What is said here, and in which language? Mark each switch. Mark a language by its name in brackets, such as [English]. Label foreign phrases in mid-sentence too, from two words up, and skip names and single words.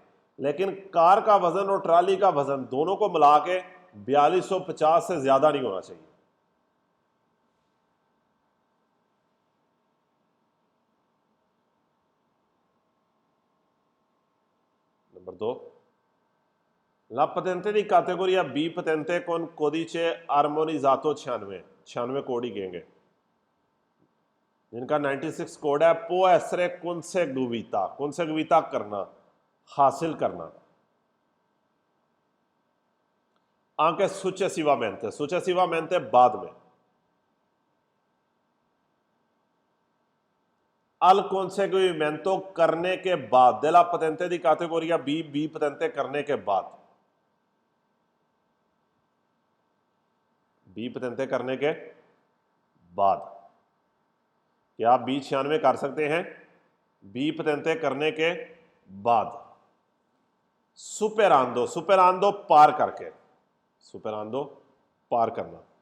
[Hindi] लेकिन कार का वजन और ट्राली का वजन दोनों को मिला के 4250 से ज्यादा नहीं होना चाहिए। नंबर 2, [Italian] la patente di categoria B patente con codice armonizzato 96 [Hindi] कोड ही कहेंगे, जिनका 96 कोड है। [Italian] può essere conseguita [Hindi] करना, हासिल करना। [Italian] anche successivamente [Hindi] बाद में। [Italian] al conseguimento [Hindi] करने के बाद, [Italian] della patente di categoria B patente [Hindi] करने के बाद, B patente करने के बाद। क्या आप B96 कर सकते हैं? B patente करने के बाद। सुपेरांदो पार करके, सुपेरांदो पार करना।